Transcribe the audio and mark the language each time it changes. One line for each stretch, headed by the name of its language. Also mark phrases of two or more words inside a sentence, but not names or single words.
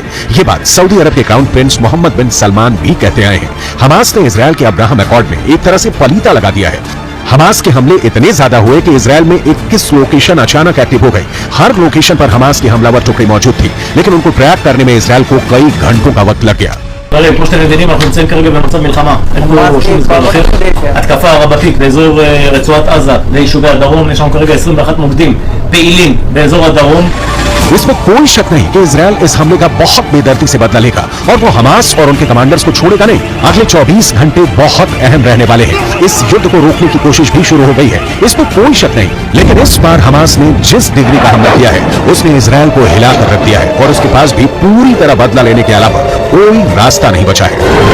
Hindi: ये बात सऊदी अरब के क्राउन प्रिंस मोहम्मद बिन सलमान भी कहते आए हैं। हमास ने इजरायल के अब्राहम अकॉर्ड में एक तरह से पलीता लगा दिया है। हमास के हमले इतने ज्यादा हुए कि इजरायल में 21 लोकेशन अचानक एक्टिव हो गई। हर लोकेशन पर हमास की हमलावर टुकड़ी मौजूद थी, लेकिन उनको ट्रैक करने में इजरायल को कई घंटों का वक्त लग गया।
Hebrew: כמו שאתם מבינים, אנחנו נמצאים כרגע במצב מלחמה. אין פה שום מספר אחר. התקפה רבתית באזור רצועת עזה, ליישובי הדרום. יש לנו כרגע 21 מוקדים פעילים באזור הדרום.
Hindi: इसमें कोई शक नहीं कि इजरायल इस हमले का बहुत बेदर्दी से बदला लेगा और वो हमास और उनके कमांडर्स को छोड़ेगा नहीं। अगले 24 घंटे बहुत अहम रहने वाले हैं। इस युद्ध को रोकने की कोशिश भी शुरू हो गई है, इसमें कोई शक नहीं। लेकिन इस बार हमास ने जिस डिग्री का हमला किया है, उसने इजरायल को हिला कर रख दिया है और उसके पास भी पूरी तरह बदला लेने के अलावा कोई रास्ता नहीं बचा है।